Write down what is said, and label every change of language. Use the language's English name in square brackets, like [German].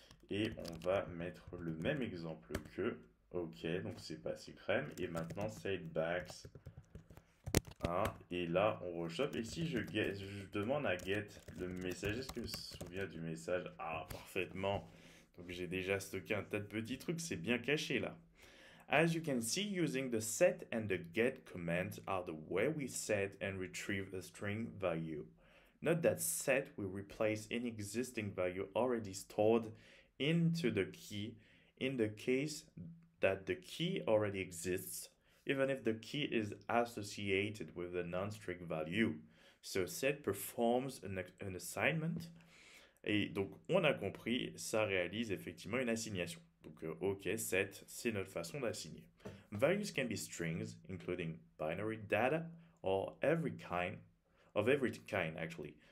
[French] Et on va mettre le même exemple que. Ok, donc c'est pas si crème. Et maintenant, c'est bags 1. Et là, on rechoppe. Et si je demande à get le message, est-ce que je me souviens du message? Ah, parfaitement. Donc j'ai déjà stocké un tas de petits trucs. C'est bien caché là. [English] As you can see, using the set and the get commands are the way we set and retrieve a string value. Note that set will replace any existing value already stored into the key in the case that the key already exists, even if the key is associated with a non-string value. So set performs an assignment. [French] Et donc, on a compris, ça réalise effectivement une assignation. Donc, OK, set, c'est notre façon d'assigner. [English] Values can be strings, including binary data, or every kind, actually.